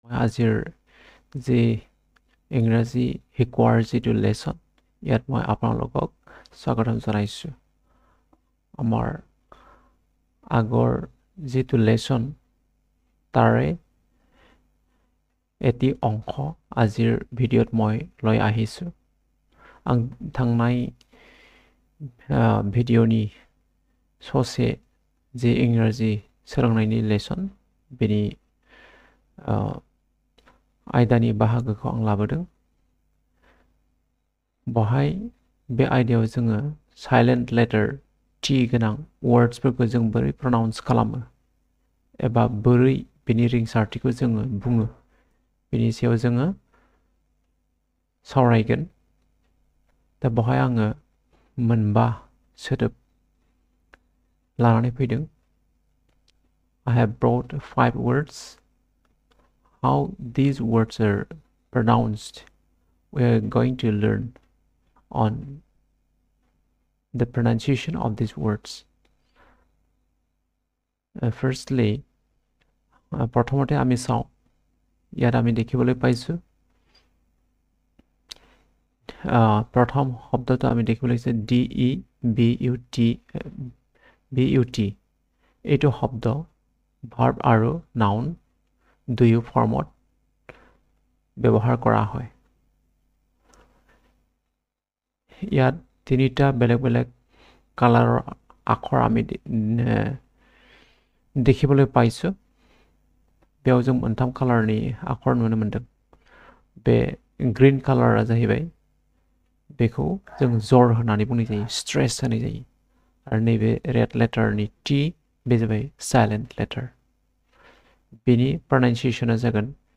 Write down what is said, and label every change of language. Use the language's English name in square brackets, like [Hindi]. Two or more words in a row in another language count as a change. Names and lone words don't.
[Assamese] আজিৰ যি ইংৰাজী শিকোৱাৰ যিটো লেসন ইয়াত মই আপোনালোকক স্বাগতম জনাইছো আমাৰ আগৰ যিটো লেসন তাৰে এটি অংশ আজিৰ ভিডিঅ'ত মই লৈ আহিছো [Bodo] आं थांनाय भिडिअ'नि ससे जे इंराजि सोलोंनायनि लेसन बेनि आयदानि बाहागोखौ आं लाबोदों बहाय बे आयदायाव जोङो साइलेंट [English] letter T [Bodo] गोनां वर्ड्सफोरखौ जों बोरै प्रनाउन्स खालामो एबा बोरै बेनि रिंसारथिखौ जोङो बुङो बेनि सायाव जोङो सावरायगोन दा बहाय आङो मोनबा सोदोब लानानै फैदों [English] I have brought 5 words. How these words are pronounced, we are going to learn on the pronunciation of these words. Firstly, [Assamese] প্ৰথমতে আমি চাওঁ ইয়াত আমি দেখিবলৈ পাইছো প্ৰথম শব্দটো আমি দেখিবলৈ পাইছো DEBUT এইটো শব্দ verb আৰু noun দুয়ো ফৰ্মত ব্যৱহাৰ কৰা হয় ইয়াত তিনিটা বেলেগ বেলেগ কালাৰৰ আখৰ আমি দেখিবলৈ পাইছো [Bodo] बेयाव जों मोनथाम कालारनि आखर नुनो मोनदों बे ग्रीन कालारा जाहैबाय बेखौ जों जर होननानै बुंनाय जायो स्ट्रेस होनाय जायो आरो नैबे रेड लेटारनि टी बे जाबाय [English] silent letter [Bodo] बेनि प्रनाउन्सिएशना जागोन